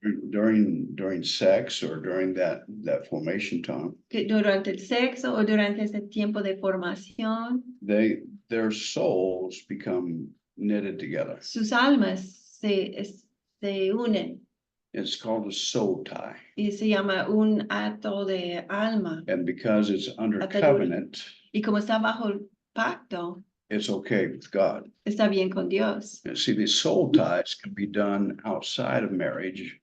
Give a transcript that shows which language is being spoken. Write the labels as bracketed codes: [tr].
[en] during sex or during that formation time. [es] que durante el sexo o durante ese tiempo de formación, [en] Their souls become knitted together. [es] sus almas se unen [en] It's called a soul tie. [es] y se llama un acto de alma. [en] And because it's under [es] Atadura. [en] covenant, [es] Y como está bajo el pacto, [en] it's okay with God. [es] está bien con Dios. [en] And see, these soul ties can be done outside of marriage.